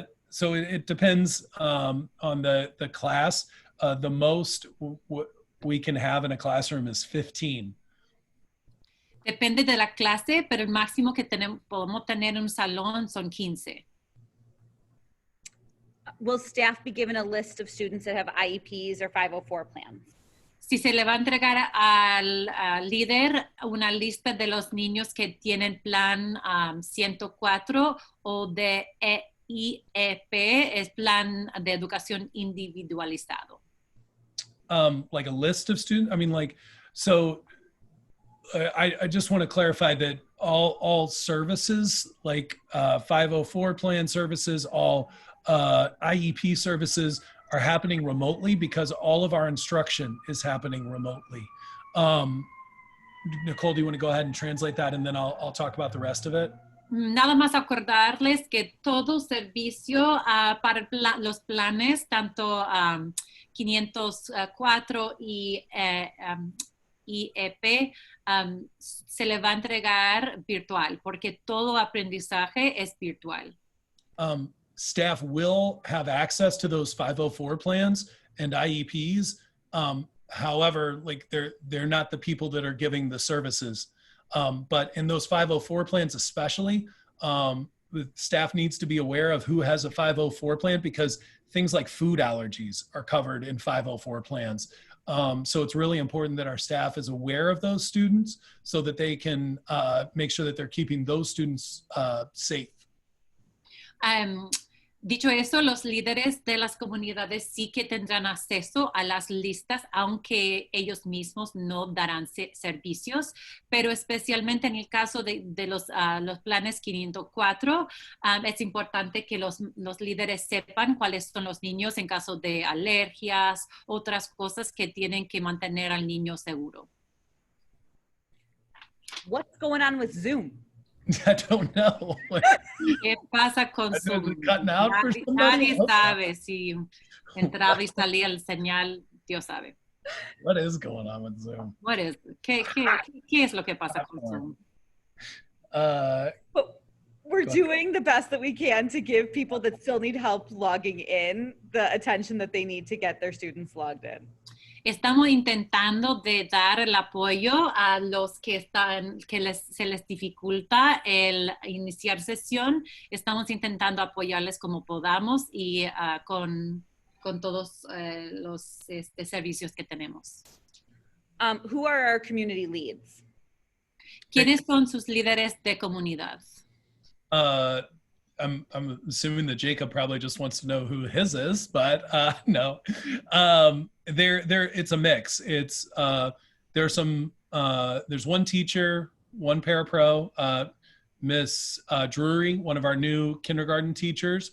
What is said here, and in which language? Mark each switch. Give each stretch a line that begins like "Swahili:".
English: So it depends on the class. The most we can have in a classroom is 15.
Spanish: Depende de la clase, pero el máximo que podemos tener en un salón son 15.
English: Will staff be given a list of students that have IEPs or 504 plans?
Spanish: Si se le va a entregar al líder una lista de los niños que tienen plan 104 o de IEP, es plan de educación individualizado.
English: Like a list of students? I mean, like, so I just want to clarify that all services, like 504 plan services, all IEP services are happening remotely because all of our instruction is happening remotely. Nicole, do you want to go ahead and translate that and then I'll talk about the rest of it?
Spanish: Nada más acordarles que todo servicio para los planes, tanto 504 y IEP, se le va a entregar virtual, porque todo aprendizaje es virtual.
English: Staff will have access to those 504 plans and IEPs. However, like they're not the people that are giving the services. But in those 504 plans especially, the staff needs to be aware of who has a 504 plan because things like food allergies are covered in 504 plans. So it's really important that our staff is aware of those students so that they can make sure that they're keeping those students safe.
Spanish: Dicho eso, los líderes de las comunidades sí que tendrán acceso a las listas, aunque ellos mismos no darán servicios, pero especialmente en el caso de los planes 504, es importante que los líderes sepan cuáles son los niños en caso de alergias, otras cosas que tienen que mantener al niño seguro.
English: What's going on with Zoom? I don't know.
Spanish: ¿Qué pasa con Zoom? Nadie sabe si entraba y salía el señal, Dios sabe.
English: What is going on with Zoom?
Spanish: ¿Qué es lo que pasa con Zoom?
English: But we're doing the best that we can to give people that still need help logging in the attention that they need to get their students logged in.
Spanish: Estamos intentando de dar el apoyo a los que se les dificulta el iniciar sesión. Estamos intentando apoyarles como podamos y con todos los servicios que tenemos.
English: Who are our community leads?
Spanish: ¿Quiénes son sus líderes de comunidad?
English: I'm assuming that Jacob probably just wants to know who his is, but no. It's a mix. It's there's one teacher, one parapro, Miss Drury, one of our new kindergarten teachers.